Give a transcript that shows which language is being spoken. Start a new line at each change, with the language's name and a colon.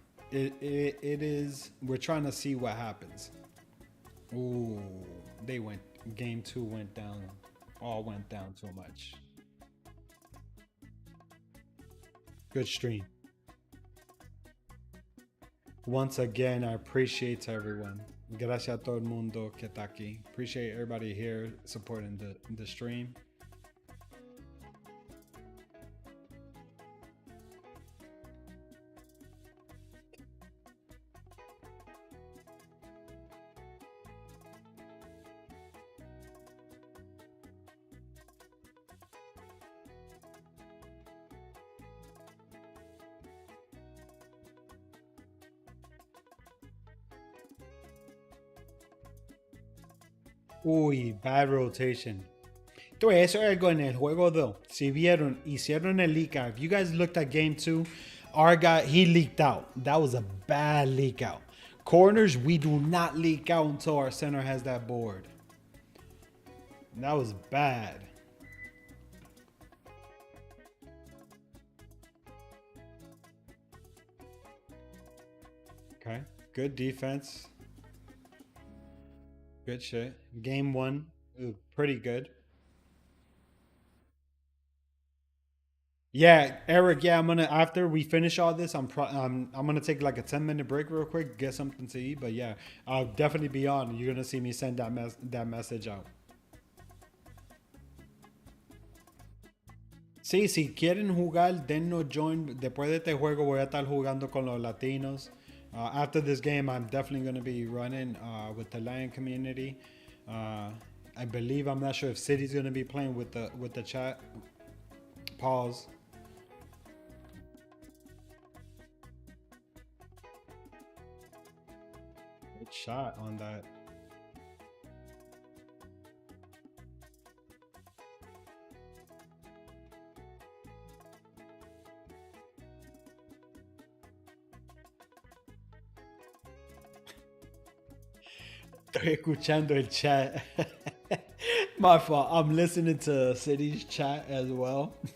English: It is. We're trying to see what happens. Ooh, Game 2 went down. All went down so much. Good stream. Once again, I appreciate everyone.
Spanish: Gracias a todo el mundo que está aquí.
English: Appreciate everybody here supporting the stream. Uy, bad rotation.
Spanish: Entonces, eso es algo en el juego 2. Si vieron, hicieron el leak out.
English: If you guys looked at game 2, our guy, he leaked out. That was a bad leak out. Corners, we do not leak out until our center has that board. That was bad. Okay, good defense. Good shit. Game 1, pretty good. Yeah, Eric. Yeah, I'm gonna after we finish all this, I'm gonna take like a 10-minute break real quick, get something to eat. But yeah, I'll definitely be on. You're gonna see me send that message out.
Spanish: Sí, si quieren jugar, dennos join. Después de este juego voy a estar jugando con los latinos.
English: After this game, I'm definitely going to be running with the Lion community. I believe, I'm not sure if City's going to be playing with the chat. Pause. Good shot on that.
Spanish: Estoy escuchando el chat.
English: My fault. I'm listening to City's chat as well.